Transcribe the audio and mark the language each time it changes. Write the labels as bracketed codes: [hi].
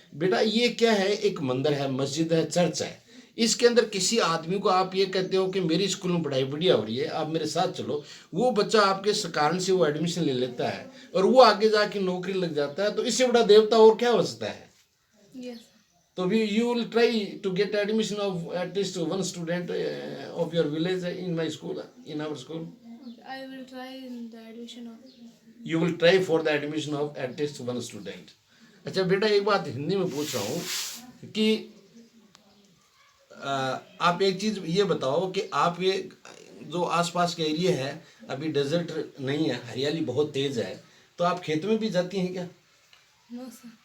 [hi] बेटा ये क्या है, एक मंदिर है, मस्जिद है, चर्च है. इसके अंदर किसी आदमी को आप ये कहते हो कि मेरी स्कूल में पढ़ाई बढ़िया हो रही है, आप मेरे साथ चलो, वो बच्चा आपके कारण से वो एडमिशन ले लेता है और वो आगे जाके नौकरी लग जाता है. तो इससे बड़ा देवता और क्या हो सकता है? [en] Yes. So you will try to get admission of at least one student of your village in my school, in our school. I will try in the admission of. You will try for the admission of at least one student. [hi] अच्छा बेटा, एक बात हिंदी में पूछ रहा हूँ कि आप एक चीज़ ये बताओ कि आप ये जो आसपास के एरिया है अभी डेजर्ट नहीं है, हरियाली बहुत तेज़ है, तो आप खेत में भी जाती हैं क्या? [en] No sir.